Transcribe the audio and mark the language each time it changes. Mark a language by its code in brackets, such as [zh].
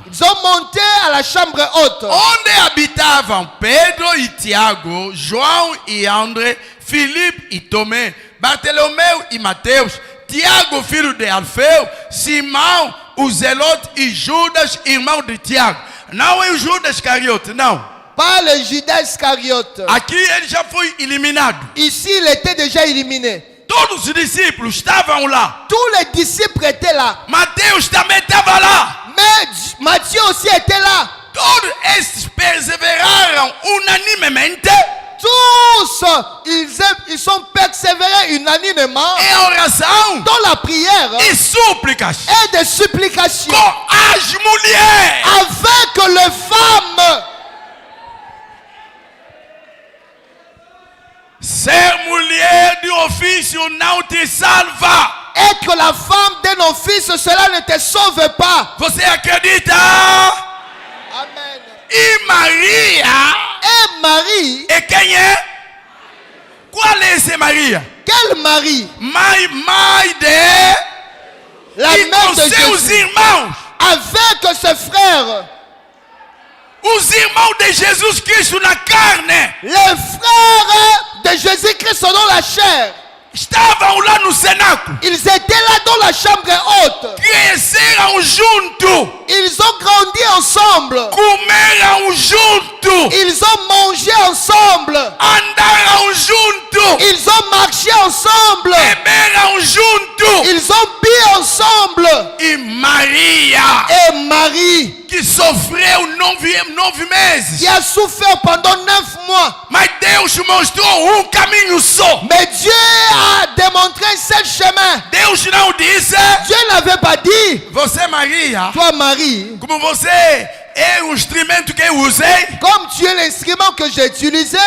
[fr] ils ont monté à la chambre haute, [pt] onde habitavam Pedro e Tiago, João e André, Filipe e Tomé, Bartolomeu e Mateus, Tiago, filho de Alfeu, Simão, o Zelote e Judas, irmão de Tiago. Não é o Judas Iscariote, não. [fr] pas le Judas Iscariote. [pt] Aqui ele já foi eliminado. [fr] Ici, il était déjà éliminé. [pt] Todos os discípulos estavam lá. [fr] Tous les disciples étaient là. [pt] Mateus também estava lá. [fr] Mais Matthieu aussi était là. [pt] Todos esses perseveraram unanimemente [fr] Tous, ils sont persévérés unanimement [pt] em oração [fr] dans la prière [pt] e súplicas [fr] et des supplications [pt] com as mulheres. [fr] avec les femmes. [pt] Ser mulher de ofício não te salva. [fr] Être la femme d'un office, cela ne te sauve pas. [pt] Você acredita? Amen. E Maria? [fr] Et Marie, [pt] E quem é? Qual é esse Maria? [fr] quelle Marie? [pt] Mãe de... [fr] La [pt] E [fr] mère [pt] com [fr] de [pt] seus [fr] Jésus. [pt] irmãos. [fr] Avec ses frères. [pt] Os irmãos de Jesus Cristo na carne. [fr] Les frères de Jésus-Christ selon la chair. [pt] Estavam lá no cenáculo. [fr] Ils étaient là dans la chambre haute. [pt] Cresceram junto. [fr] Ils ont grandi ensemble. [pt] Comeram junto. [fr] Ils ont mangé ensemble. [pt] Andaram junto. [fr] Ils ont marché ensemble. [pt] Beberam junto. [fr] Ils ont bu ensemble. [pt] E Maria, [fr] Et Marie, [pt] que sofreu 9 meses. [fr] qui a souffert pendant 9 mois. [pt] Mas Deus mostrou caminho só. [fr] Mais Dieu a démontré un seul chemin. [pt] Deus não disse: [fr] Dieu n'avait pas dit, [pt] você, Maria, [fr] toi Marie, [pt] como você é o instrumento que eu usei, [fr] comme tu es l'instrument que j'ai utilisé,